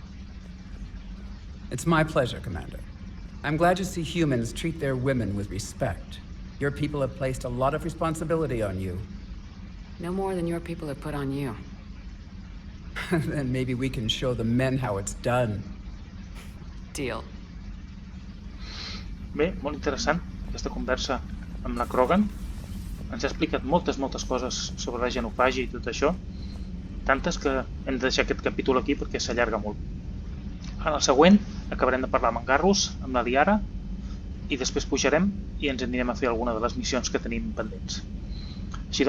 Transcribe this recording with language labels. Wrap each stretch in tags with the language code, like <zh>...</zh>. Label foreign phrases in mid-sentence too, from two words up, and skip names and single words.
<en>It's my pleasure, Commander. I'm glad to see humans treat their women with respect. Your people have placed a lot of responsibility on you. No more than your people have put on you. Then maybe we can show the men how it's done. Deal.</en> <ca>Bé, molt interessant aquesta conversa amb la Krogan. Ens ha explicat moltes coses sobre la genofàgia i tot això. Tantes que hem de deixar aquest capítol aquí perquè s'allarga molt. En el següent acabarem de parlar amb en Garrus, amb la Liara, i després pujarem i ens anirem a fer alguna de les missions que tenim pendents.</ca>